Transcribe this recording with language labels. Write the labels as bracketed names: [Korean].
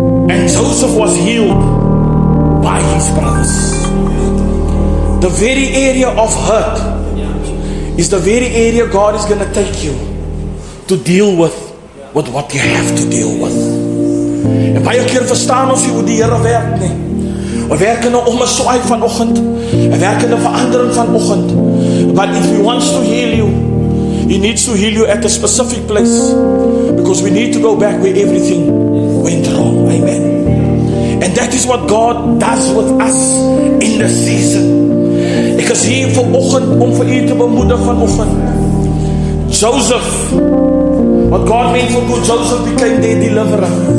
[English] And Joseph was healed by his brothers. The very area of hurt is the very area God is going to take you to deal with what you have to deal with. [Afrikaans] En baie keer verstaan ons nie hoe die Here werk nie. Hy werk in 'n omswaai vanoggend. Hy werk in 'n verandering vanoggend. [English] But if he wants to heal you, he needs to heal you at a specific place. Because we need to go back where everything went wrong. Amen. And that is what God does with us in the season. [Afrikaans] Ek is hier vanoggend om vir u te bemoedig vanoggend. Joseph, [English] what God meant for good, Joseph became their deliverer.